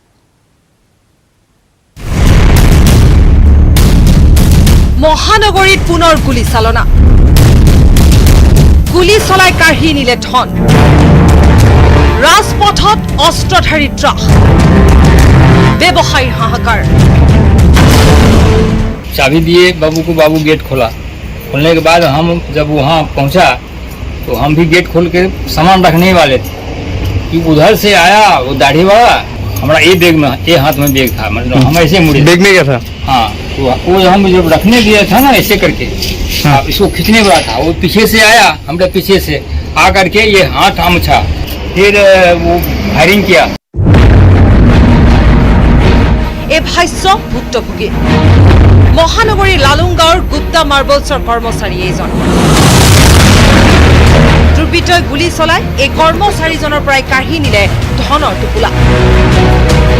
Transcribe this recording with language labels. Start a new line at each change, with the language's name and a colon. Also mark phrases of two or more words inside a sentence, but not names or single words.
Assamese: মহানগৰীত পুনৰ গুলীচালনা, গুলী চলাই কাঢ়ি নিলে ধন। ৰাজপথত অস্ত্ৰধাৰী ট্ৰাক, ব্যৱসায়ীৰ হাহাকাৰ।
Hindi: चाबी दिए बाबू को, बाबू गेट खोला। खोलने के बाद हम जब वहाँ पहुँचा तो हम भी गेट खोल के सामान रखने वाले थे कि उधर से आया वो दाढ़ी वाला। हमारा ये बैग में, ये हाथ में बैग था, मतलब हम ऐसे मुड़े। बैग में क्या था? हाँ, तो वो हम जब रखने दिया था ना ऐसे करके, हाँ। इसको खींचने वाला था, वो पीछे से आया, हमने पीछे से आ करके ये हाथ हमछा, फिर वो फायरिंग किया।
Assamese: এই ভাষ্য ভুক্তভোগী মহানগৰীৰ লালুংগাঁৱৰ গুপ্তা মাৰ্বলছৰ কৰ্মচাৰী এইজন। দুৰ্বৃত্তই গুলী চলাই এই কৰ্মচাৰীজনৰ পৰাই কাঢ়ি নিলে ধনৰ টোপোলা।